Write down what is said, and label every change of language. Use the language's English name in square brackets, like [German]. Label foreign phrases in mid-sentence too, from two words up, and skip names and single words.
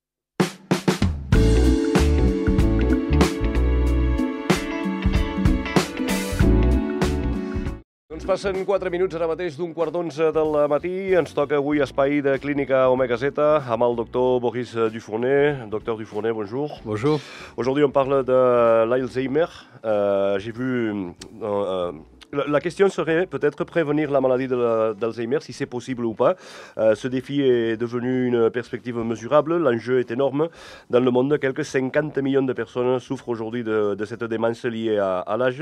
[Catalan] Ens passen 4 minuts ara mateix d'un 10:15 del matí. Ens toca avui espai de Clínica Omega Z amb el doctor Boris Dufournet. [French] Docteur Dufournet, bonjour. Bonjour. Aujourd'hui, on parle de l'Alzheimer. J'ai vu... La question serait peut-être prévenir la maladie d'Alzheimer, si c'est possible ou pas. Ce défi est devenu une perspective mesurable. L'enjeu est énorme. Dans le monde, quelques 50 millions de personnes souffrent aujourd'hui de cette démence liée à l'âge.